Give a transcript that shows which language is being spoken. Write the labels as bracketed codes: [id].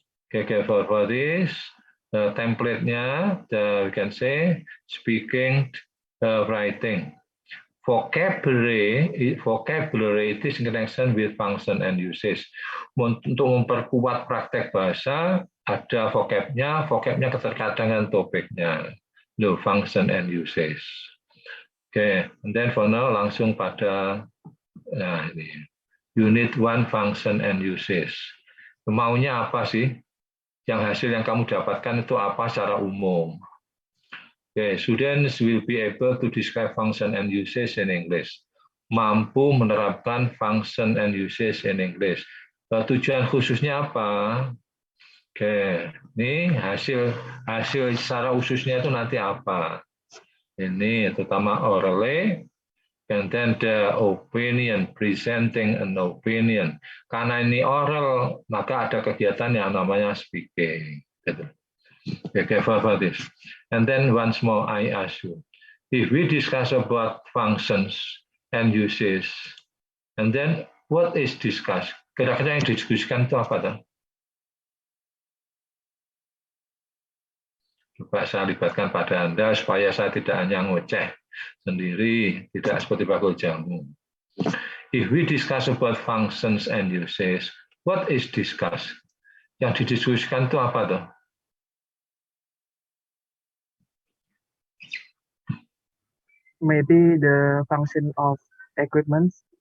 [en] For this, template-nya, we can say speaking, writing. Vocabulary it is in connection with function and usage. [id] Untuk memperkuat praktek bahasa, ada vocabnya keterkaitan dengan topiknya. [en] No, function and usage. Oke, and then for now [id] langsung pada ini. [en] Unit 1 function and usage. [id] Maunya apa sih? Yang hasil yang kamu dapatkan itu apa secara umum? [en] Students will be able to describe function and usage in English. [id] Mampu menerapkan [en] function and usage in English. [id] Tujuan khususnya apa? Ini hasil secara khususnya itu nanti apa? Ini terutama [en] orally, and then the opinion, presenting an opinion. [id] Karena ini oral, maka ada kegiatan yang namanya speaking. [en] Okay, for this. And then once more, I ask you, if we discuss about functions and uses, and then what is discussed? [id] Kira-kira yang didiskusikan itu apa tuh? Coba saya libatkan pada Anda supaya saya tidak hanya ngoceh sendiri, tidak seperti bakul jamu. [en] If we discuss about functions and uses, what is discussed? [id] Yang didiskusikan itu apa tuh? [en] Maybe the function of equipment.